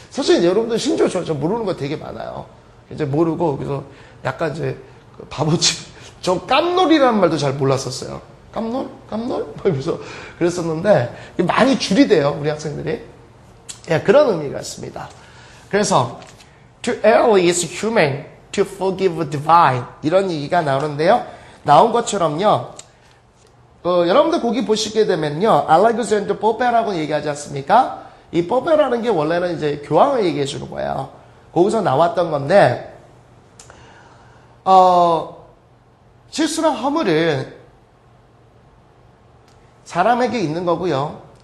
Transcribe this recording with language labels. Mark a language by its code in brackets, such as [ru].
[ko] 사실 여러분들 신조어 저 모르는 거 되게 많아요. 이제 모르고 그래서 약간 이제 바보집 저 깜놀이라는 말도 잘 몰랐었어요. 깜놀? 그래서 그랬었는데 많이 줄이 돼요. 우리 학생들이. 예, 그런 의미가 있습니다. 그래서 [en] to err is human, to forgive divine [ko] 이런 얘기가 나오는데요. 나온 것처럼요. 여러분들 거기 보시게 되면요. 알렉산더 포페라고 얘기하지 않습니까? 이 포페라는 게 원래는 이제 교황을 얘기해 주는 거예요. 거기서 나왔던 건데 실수나 허물은 사람에게 있는 거고요.